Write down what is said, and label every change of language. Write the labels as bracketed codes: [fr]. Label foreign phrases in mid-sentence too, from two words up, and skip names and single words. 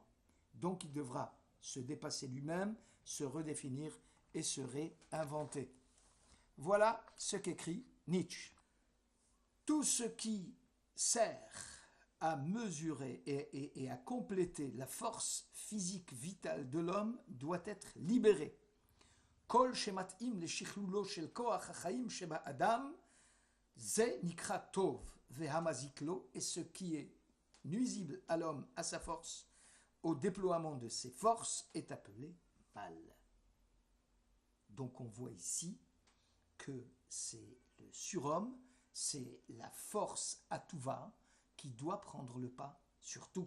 [fr] Donc il devra se dépasser lui-même, se redéfinir et se réinventer. Voilà ce qu'écrit Nietzsche. Tout ce qui sert à mesurer et à compléter la force physique vitale de l'homme doit être libéré. [he] כל שמתאים לשכלולו של כוח החיים שבאדם, זה נקרא טוב והמזיק לו, [fr] et ce qui est nuisible à l'homme, à sa force, au déploiement de ses forces, est appelé mal. Donc on voit ici que c'est le surhomme, c'est la force à tout va qui doit prendre le pas sur tout.